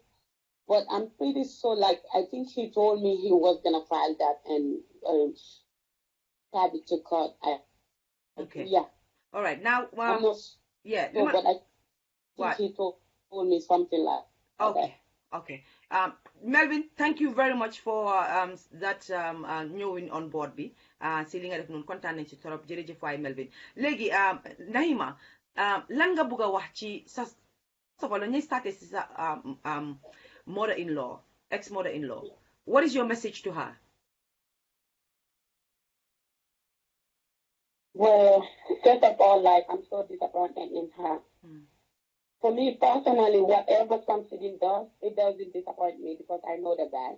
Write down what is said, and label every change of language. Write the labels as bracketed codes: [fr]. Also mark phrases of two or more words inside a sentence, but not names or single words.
[en] But I'm pretty sure, like, I think he told me he was gonna file that and have it to court. Okay. Yeah. All right. Now, I'm not yeah. sure, but I think he told me something like that. Okay. Melvin, thank you very much for that [wo] ñëwin [en] on board [wo] bi si li nga def noonu kontaan nañ ci torop jërëjëf waay Melvin léegi Nahima lan nga bëgg a wax ci sa sofalo ñuy starté si sa [en] mother-in-law ex-mother-in-law what is your message to her? Well, first of all, like, I'm so disappointed in her. For me personally, whatever Samsudin does, it doesn't disappoint me because I know the guy.